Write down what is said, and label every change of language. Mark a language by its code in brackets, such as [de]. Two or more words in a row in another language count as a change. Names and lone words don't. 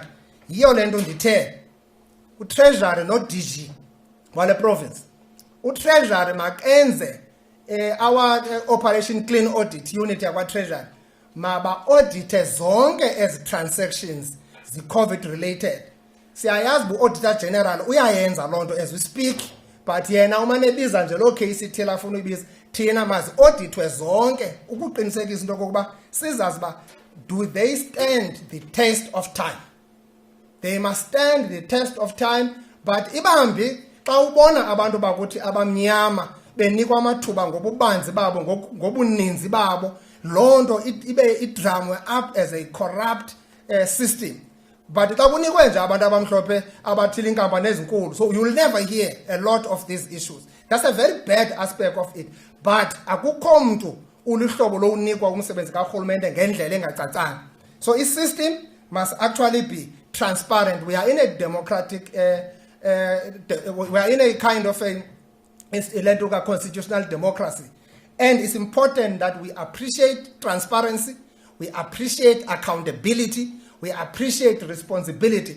[xh] Yiyo le nto ndithe uTreasury no-DG wale province, uTreasury makenze [en] our Operation Clean Audit Unit [xh] yakwa-Treasury maba-audite zonke ezi transactions zi-COVID related. Siyayazi bu-Auditor General uyayenza loo nto [en] as we speak, [xh] but yena umane ebiza nje loo case ithile afuna uyibiza. Thina mazi-auditwe zonke ukuqinisekisa into yokokuba sizazi uba [en] do they stand the test of time. They must stand the test of time. [xh] But ibambi xa ubona abantu bakuthi abamnyama benikwa amathuba ngobubanzi babo ngobuninzi babo, loo nto ibe idramwe [en] up as a corrupt system. [xh] But xa kunikwe nje abantu abamhlophe abathile inkampani ezinkulu, [en] so you will never hear a lot of these issues. That's a very bad aspect of it. [xh] But akukho mntu ulihlobo lowunikwa umsebenzi karhulumente ngendlela engacacanga. [en] So a system must actually be transparent. We are in a democratic, we are in a kind of a constitutional democracy. And it's important that we appreciate transparency, we appreciate accountability, we appreciate responsibility.